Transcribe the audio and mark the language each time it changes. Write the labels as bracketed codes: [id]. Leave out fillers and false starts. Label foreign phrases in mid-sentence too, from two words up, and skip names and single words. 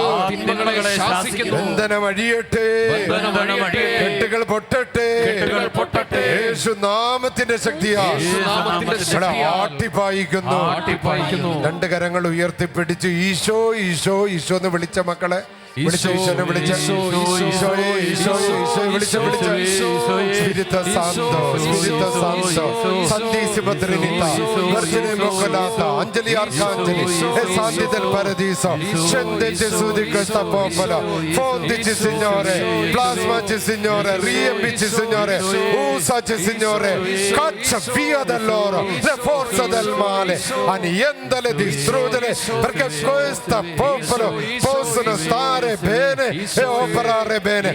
[ml] ബന്ധനം അഴിയട്ടെ, കെട്ടുകൾ പൊട്ടട്ടെ. യേശു നാമത്തിന്റെ ശക്തിയാൽ ആട്ടിപ്പായിക്കുന്നു. രണ്ട് കരങ്ങൾ ഉയർത്തിപ്പിടിച്ച് ഈശോ ഈശോ ഈശോ എന്ന് വിളിച്ച മക്കളെ ഈശോയെ വിളിച്ച [it] Spirito Santo, Spirito Santo, Santissima Trinità, Vergine Immacolata, Angeli Arcangeli e Santi del Paradiso, scende Gesù di questa popolo, fondici Signore, plasmaci Signore, riempici Signore, usaci Signore, caccia via da loro le forze del male, annientale, distruggere, perché questo popolo possono stare bene e operare bene.